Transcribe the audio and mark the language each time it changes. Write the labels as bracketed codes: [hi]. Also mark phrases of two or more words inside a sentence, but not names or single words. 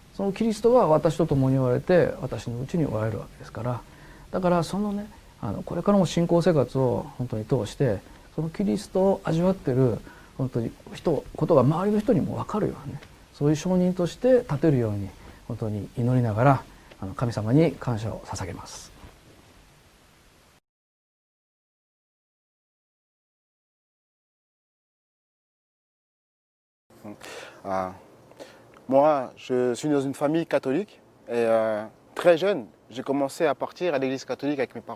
[ja] そのキリストは私と共におられて私のうちにおられるわけですから、だからそのねこれからも信仰生活を本当に通してそのキリストを味わってる本当にことが周りの人にも分かるようなね、そういう証人として立てるように本当に祈りながら神様に感謝を捧げます。 [fr] Moi, je suis dans une famille catholique et très jeune, j'ai commencé à partir à l'église catholique avec mes parents.